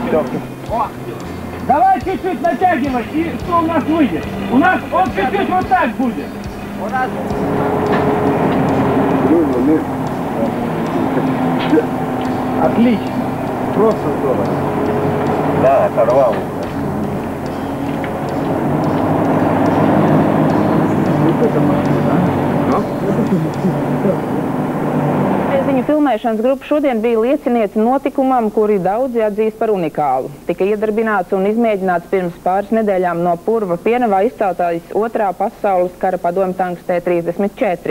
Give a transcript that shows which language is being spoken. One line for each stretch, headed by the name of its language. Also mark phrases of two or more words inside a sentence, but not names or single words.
Russian: Давай чуть-чуть натягивать, и что у нас выйдет? У нас он чуть-чуть вот так будет. У нас... Отлично. Просто здорово. Да, оторвал.
Latvian: Ziņu filmēšanas grupa šodien bija liecinieci notikumam, kuri daudzi atzīst par unikālu. Tika iedarbināts un izmēģināts pirms pāris nedēļām no Purva Pienavā izceltais otrā pasaules kara padomju tanks T-34.